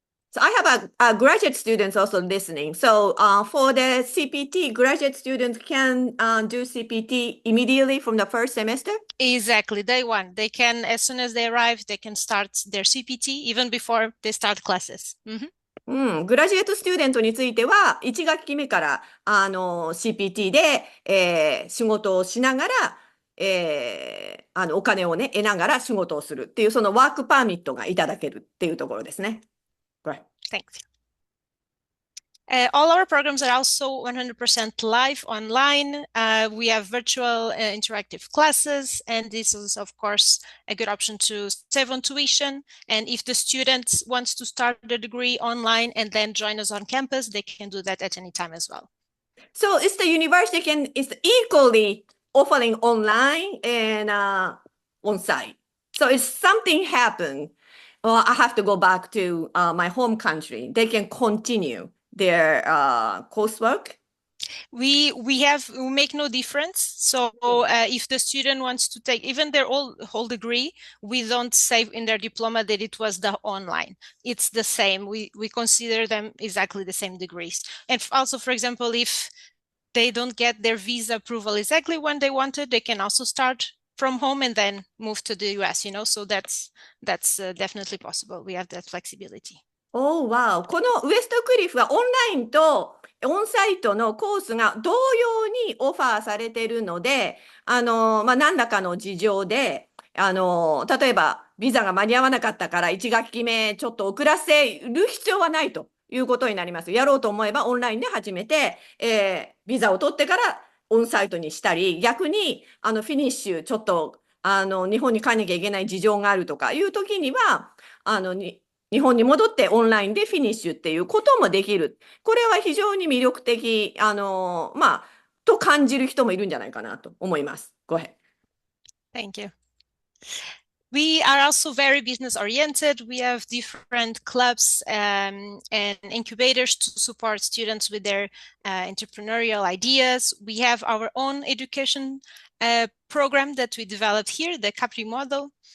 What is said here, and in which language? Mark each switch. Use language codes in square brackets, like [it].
[en] So I have a graduate students also listening. So for the CPT, graduate students can do CPT immediately from the first semester? Exactly, day one. They can, as soon as they arrive, they can start their CPT even before they start classes. [ja] グラジュエートスチューデントについては、1学期目から、CPT で、仕事をしながら、お金をね、得ながら仕事をするっていう、そのワークパーミットがいただけるっていうところですね。 [en] Right. Thanks. All our programs are also 100% live online. We have virtual interactive classes, and this is, of course, a good option to save on tuition. And if the student wants to start the degree online and then join us on campus, they can do that at any time as well. So is the university is equally offering online and on-site. So if something happen, well, I have to go back to my home country, they can continue their coursework? We make no difference. So if the student wants to take even their whole degree, we don't say in their diploma that it was the online. It's the same. We consider them exactly the same degrees. And also, for example, if they don't get their visa approval exactly when they wanted, they can also start from home and then move to the US, So that's definitely possible. We have that flexibility. Oh, wow. [ja] このウェストクリフはオンラインとオンサイトのコースが同様にオファーされているので、何らかの事情で、例えばビザが間に合わなかったから1学期目ちょっと遅らせる必要はないということになります。やろうと思えばオンラインで始めて、ビザを取ってからオンサイトにしたり、逆にフィニッシュちょっと日本に帰んなきゃいけない事情があるとかいう時には日本に戻ってオンラインでフィニッシュっていうこともできる。これは非常に魅力的、と感じる人もいるんじゃないかなと思います。 [en] Go ahead. Thank you. We are also very business oriented. We have different clubs and incubators to support students with their entrepreneurial ideas. We have our own education program that we developed here, the Capri model.